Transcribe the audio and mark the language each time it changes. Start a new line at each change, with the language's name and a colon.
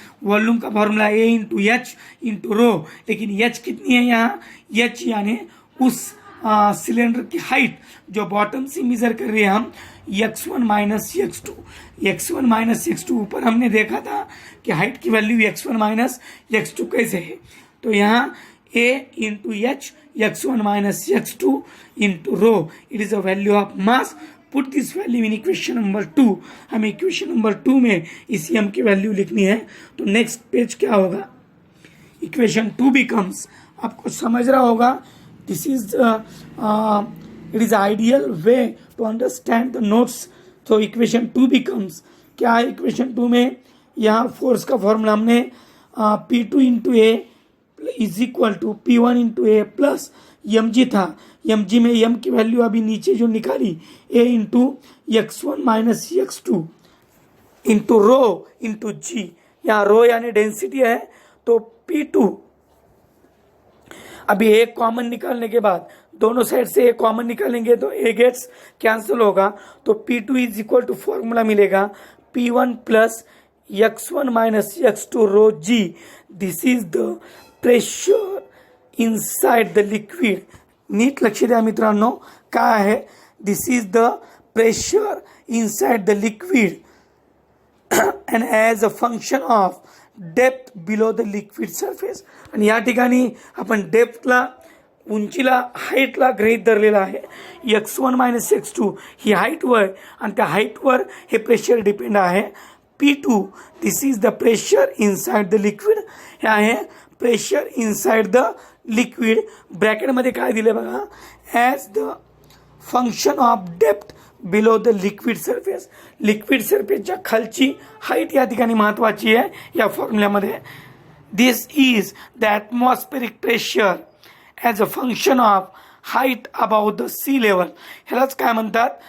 Hindi: Volume का formula ए into H into rho. लेकिन H कितनी है यहाँ? एच यानी उस सिलेंडर की हाइट जो बॉटम से मेजर कर रहे हैं हम, x1 minus x2. x1 minus x2 ऊपर हमने देखा था कि हाइट की वैल्यू x1 माइनस x2 कैसे है. तो यहाँ a into H, x1 minus x2 into rho.
English: It is a value of mass. Put this value in equation number 2.
Hindi: हमें इक्वेशन नंबर 2 में इस m की वैल्यू लिखनी है. तो नेक्स्ट पेज क्या होगा? इक्वेशन 2 बिकम्स, आपको समझ रहा होगा,
English: This is it is ideal way to understand the notes.
Hindi: तो इक्वेशन 2 बिकम्स, क्या है इक्वेशन 2 में? यहाँ फोर्स का फॉर्मूला हमने P2 into A is equal to P1 into A plus mg था. mg में m की वैल्यू अभी नीचे जो निकाली, a into x1 minus x2 into rho into g. यहाँ रो यानी डेंसिटी है, तो P2 अभी एक कॉमन निकालने के बाद दोनों साइड से एक कॉमन निकालेंगे तो ए गेट्स कैंसिल होगा. तो P2 is equal to formula मिलेगा P1 plus x1 minus x2 row g.
English: This is the pressure inside the liquid.
Marathi: नीट लक्ष द्या मित्रांनो, काय आहे?
English: This is the pressure inside the liquid and as a function of depth below the liquid surface.
Marathi: आणि या ठिकाणी आपण डेप्थला, उंचीला, हाईटला गृहीत धरलेला आहे. x1 मायनस x2 ही हाईटवर आणि त्या हाईटवर हे प्रेशर डिपेंड आहे.
English: P2 this is the pressure inside the liquid.
Marathi: हे आहे
English: Pressure inside the liquid.
Marathi: ब्रॅकेटमध्ये काय दिले बघा,
English: As the function of depth below the liquid surface.
Marathi: Liquid सरफेसच्या खालची हाईट या ठिकाणी महत्वाची आहे या फॉर्म्युल्यामध्ये.
English: This is the atmospheric pressure as a function of height about the sea level.
Marathi: ह्यालाच काय म्हणतात?